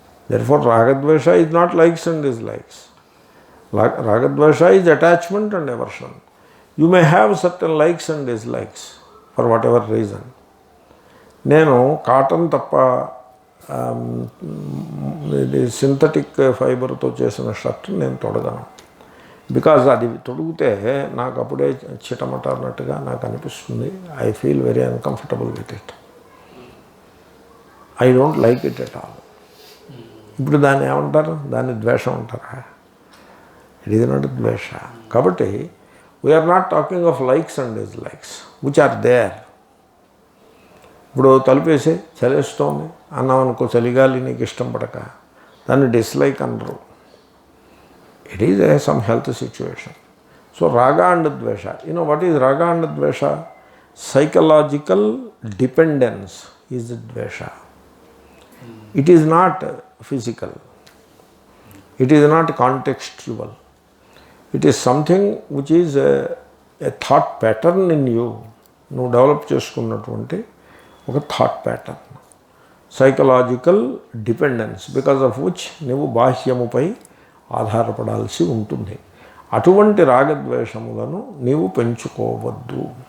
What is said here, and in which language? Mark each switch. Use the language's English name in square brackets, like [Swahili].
[English] Therefore, ragadvesha is not likes and dislikes. Ragadvesha is attachment and aversion. You may have certain likes and dislikes for whatever reason. [Telugu] నేను cotton తప్ప ఇది synthetic ఫైబర్తో చేసిన shirt నేను తొడగను. Because అది తొడిగితే నాకు అప్పుడే చిటమట అన్నట్టుగా నాకు అనిపిస్తుంది. [English] I feel very uncomfortable with it. I don't like it at all. [Telugu] ఇప్పుడు దాన్ని ఏమంటారు? దాన్ని ద్వేషం అంటారా? [English] it is not [Telugu] ద్వేష. [English] కాబట్టి we are not talking of likes and dislikes which are there. [Telugu] ఇప్పుడు తలుపేసి చలేస్తోంది అన్నాం అనుకో, చలిగాలి నీకు ఇష్టం పడక, దాన్ని డిస్లైక్ అనరు. [English] It is some health situation. So రాగా and ద్వేష, what is రాగా అండ్ ద్వేష? సైకలాజికల్ డిపెండెన్స్ ఈజ్ ద్వేష. It is not physical. It is not contextual. It is something which is a thought pattern in you. [Telugu] నువ్వు develop చేసుకున్నటువంటి ఒక thought pattern, psychological dependence, [English] because of which [Telugu] నువ్వు బాహ్యముపై ఆధారపడాల్సి ఉంటుంది. అటువంటి రాగద్వేషములను నీవు పెంచుకోవద్దు.